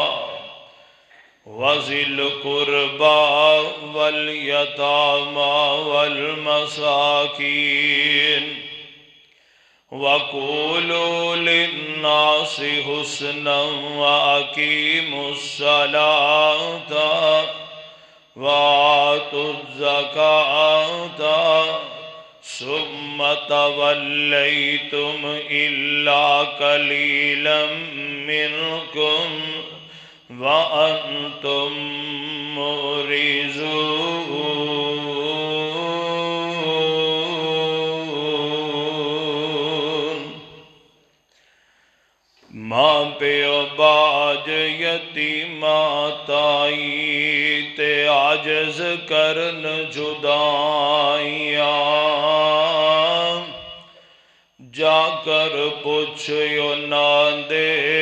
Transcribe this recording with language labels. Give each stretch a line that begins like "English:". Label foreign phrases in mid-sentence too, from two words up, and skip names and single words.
Arabic: وذي القربى واليتامى والمساكين وقولوا للناس حسنا وأقيموا الصلاة وآتوا الزكاة ثم توليتم إلا قليلا منكم وأنتم معرضون
Punjabi: ماں پیو باج یتیمات آئی تے عاجز کرن جدائیاں جا کر پوچھو نہ دے